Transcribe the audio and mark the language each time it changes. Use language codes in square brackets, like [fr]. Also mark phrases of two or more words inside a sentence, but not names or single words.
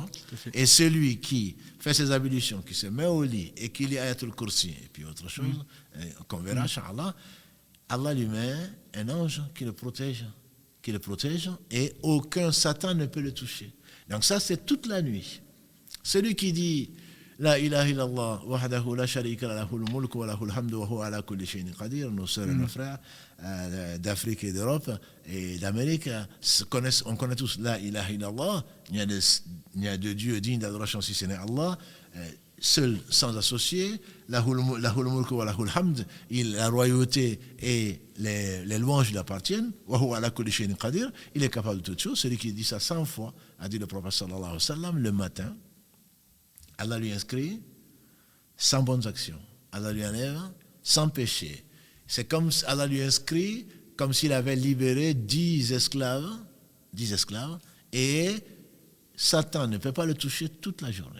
[fr] Et celui qui fait ses ablutions, qui se met au lit et qui lit Ayatul Kursi, et puis autre chose, qu'on verra, Inch'Allah, Allah lui met un ange qui le protège, et aucun Satan ne peut le toucher. Donc ça, c'est toute la nuit. Celui qui dit [ar] لا إله إلا الله وحده لا شريك له الملك وله الحمد وهو على كل شيء قدير, [fr] nos sœurs et nos frères d'Afrique et d'Europe et d'Amérique, on connaît tous [ar] لا إله إلا الله, [fr] il n'y a de Dieu digne d'adoration si ce n'est Allah, seul, sans associé, [ar] له الملك وله الحمد, [fr] la royauté et les louanges lui appartiennent, [ar] وهو على كل شيء قدير, [fr] il est capable de toutes choses. Celui qui dit ça 100 fois, a dit le prophète [ar] صلى الله عليه وسلم, [fr] le matin, Allah lui inscrit 100 bonnes actions. Allah lui enlève 100 péchés. C'est comme Allah lui inscrit comme s'il avait libéré 10 esclaves, et Satan ne peut pas le toucher toute la journée.